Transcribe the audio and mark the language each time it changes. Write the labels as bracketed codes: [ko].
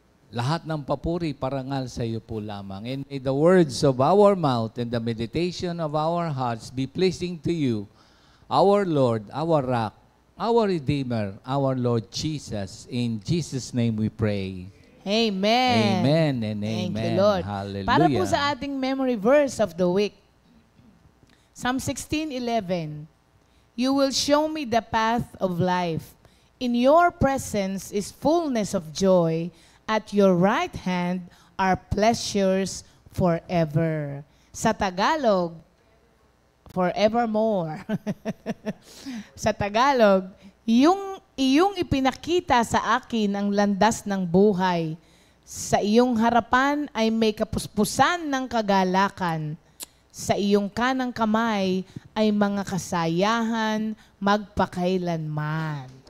[tl] Lahat ng papuri, parangal sa iyo po lamang. [en] And may the words of our mouth and the meditation of our hearts be pleasing to you, our Lord, our rock, our Redeemer, our Lord Jesus. In Jesus' name we pray. Amen. Amen and amen. Thank you, Lord. Hallelujah. [tl] Para po sa ating [en] memory verse of the week, Psalm 16:11, You will show me the path of life. In your presence is fullness of joy. At your right hand are pleasures forever. [tl] Sa Tagalog, forevermore. Sa Tagalog, iyong ipinakita sa akin ang landas ng buhay. Sa iyong harapan ay may kapuspusan ng kagalakan. Sa iyong kanang kamay ay mga kasayahan magpakailanman.